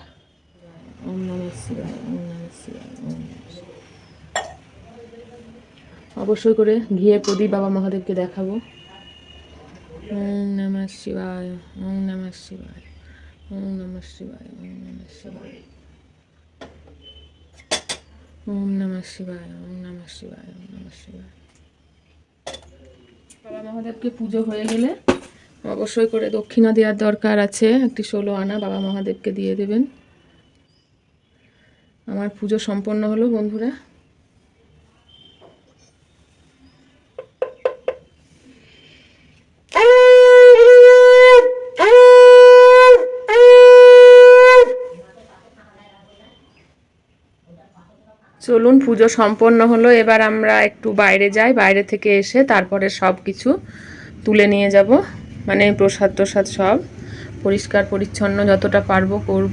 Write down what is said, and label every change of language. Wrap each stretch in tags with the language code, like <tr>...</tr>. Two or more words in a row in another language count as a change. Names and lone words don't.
<sa>ওম নমঃ শিবায়, ওম নমঃ শিবায়, ওম নমঃ শিবায়।</sa> <bn>অবশ্যই করে ঘিয়ের প্রদীপ বাবা মহাদেবকে দেখাবো।</bn> <sa>ওম নমঃ শিবায়, ওম নমঃ শিবায়, ওম নমঃ শিবায়, ওম নমঃ শিবায়, ওম নমঃ শিবায়, ওম নমঃ শিবায়, ওম নমঃ শিবায়।</sa> <bn>বাবা মহাদেবকে পুজো হয়ে গেলে অবশ্যই করে দক্ষিণা দেওয়ার দরকার আছে। একটি 16 আনা বাবা মহাদেবকে দিয়ে দেবেন। আমার পুজো সম্পন্ন হলো বন্ধুরা। চলুন, পুজো সম্পন্ন হলো, এবার আমরা একটু বাইরে যাই, বাইরে থেকে এসে তারপরে সব কিছু তুলে নিয়ে যাব, মানে প্রসাদ টসাদ সব পরিষ্কার পরিচ্ছন্ন যতটা পারবো করব।</bn>